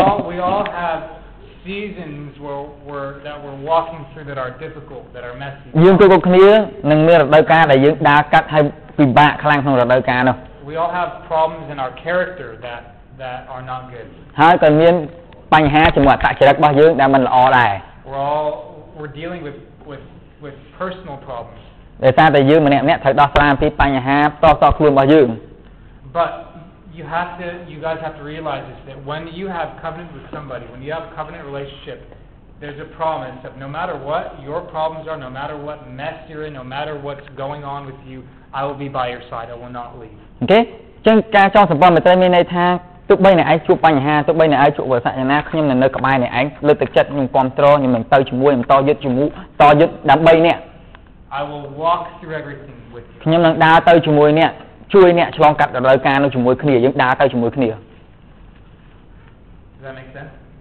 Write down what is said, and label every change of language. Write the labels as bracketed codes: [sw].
[en] We all have seasons that we're walking through that are difficult, that are messy. [km] យើងគ្រប់គ្នានឹងមានរដូវកាលដែលយើងដើរកាត់ហើយពិបាកខ្លាំងក្នុងរដូវកាលនោះ [en] We all have problems in our character that are not good. [km] ហើយក៏មានបញ្ហាជាមួយអត្តចរិតរបស់យើងដែលមិនល្អដែរ [en] We're dealing with personal problems. [km] ដោយសារតែយើងម្នាក់ៗត្រូវដោះស្រាយអំពីបញ្ហាផ្ទាល់ៗខ្លួនរបស់យើង [en] But you guys have to realize this, that when you have covenant with somebody, when you have a covenant relationship, there's a promise of no matter what your problems are, no matter what mess you're in, no matter what's going on with you, I will be by your side. I will not leave. Okay? [km] ចឹងការចងសម្ព័ន្ធមេត្រីមានន័យថាទោះបីអ្នកឯងជួបបញ្ហាទោះបីអ្នកឯងជួបវត្តសញ្ញាខ្ញុំនៅក្បែរអ្នកឯងលើកទឹកចិត្តខ្ញុំគាំទ្រខ្ញុំនឹងទៅជាមួយខ្ញុំតយុទ្ធជាមួយតយុទ្ធដើម្បីអ្នក [en] I will walk through everything with you. [km] ខ្ញុំនឹងដើរទៅជាមួយអ្នកជួយអ្នកឆ្លងកាត់រដូវកាលនោះជាមួយគ្នាយើងដើរទៅជាមួយគ្នា [en] Does that make sense?